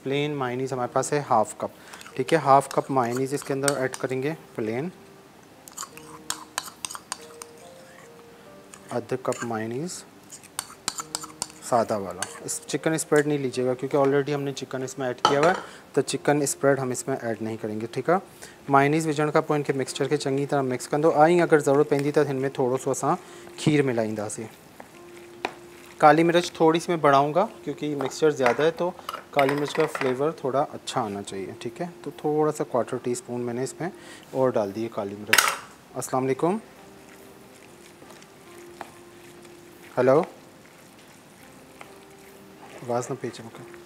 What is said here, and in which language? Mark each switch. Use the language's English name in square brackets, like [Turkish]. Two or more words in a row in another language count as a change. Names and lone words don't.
[English] plain mayonnaise [Urdu] ہمارے پاس ہے [English] half cup, [Urdu] ٹھیک ہے, [English] half cup mayonnaise [Urdu] اس کے اندر ایڈ کریں گے پلین، آدھا کپ مایونیز سادہ والا. اس [English] chicken spread [Urdu] نہیں لیجیے گا کیونکہ آلریڈی ہم نے چکن اس میں ایڈ کیا ہوا ہے، تو [English] chicken spread [Urdu] ہم اس میں ایڈ نہیں کریں گے، ٹھیک ہے. [Sindhi] मायोनीज़ विझण खां पोइ इनके मिक्सचर के चंगी तरह मिक्स कंदो आई। अगर ज़रूरत पवंदी त इनमें थोड़ो सो असां खीर मिलाईंदासीं। [Urdu] کالی مرچ تھوڑی سی میں بڑھاؤں گا کیونکہ مکسچر زیادہ ہے، تو کالی مرچ کا فلیور تھوڑا اچھا آنا چاہیے، ٹھیک ہے. تو تھوڑا سا 1/4 ٹی سپون میں نے اس میں اور ڈال دی ہے کالی مرچ. [Arabic] السلام عليكم, [Urdu] ہیلو، آواز نہ پیچھے مجھے.